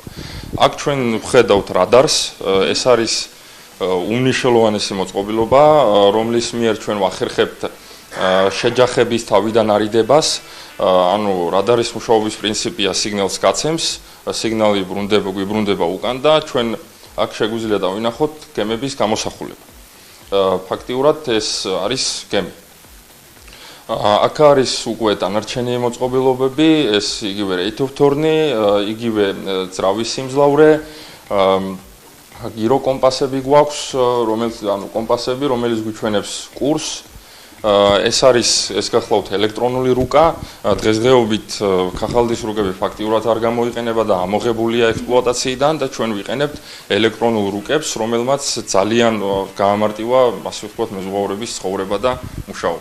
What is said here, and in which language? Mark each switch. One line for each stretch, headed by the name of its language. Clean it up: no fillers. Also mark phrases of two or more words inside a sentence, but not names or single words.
Georgian: აქ ჩვენ ვხედავთ რადარს, ეს არის უმნიშვნელოვანესი მოწყობილობა, რომლის მიერ ჩვენ ვახერხებთ შეჯახების თავიდან არიდებას, ანუ რადარის მუშაობის პრინციპია სიგნალს გაცემს, სიგნალი გვიბრუნდება უკან და ჩვენ აქ შეგვიძლია დავინახოთ გემების გამოსახულება. ფაქტიურად ეს არის გემი. აქ არის უკვე დანარჩენი მოწყობილობები, ეს იგივე
English: rate of turn-
Georgian: ი, იგივე ძრავის სიმძლავრე, გირო კომპასები გვაქვს, რომელიც გვიჩვენებს კურსს. ეს არის ეს გახლავთ ელექტრონული რუკა, დღესდღეობით ქაღალდის რუკები ფაქტიურად არ გამოიყენება და ამოღებულია ექსპლუატაციიდან და ჩვენ ვიყენებთ ელექტრონულ რუკებს, რომელმაც ძალიან გაამარტივა, ასე ვთქვათ, მეზღვაურების ცხოვრება და მუშაობა.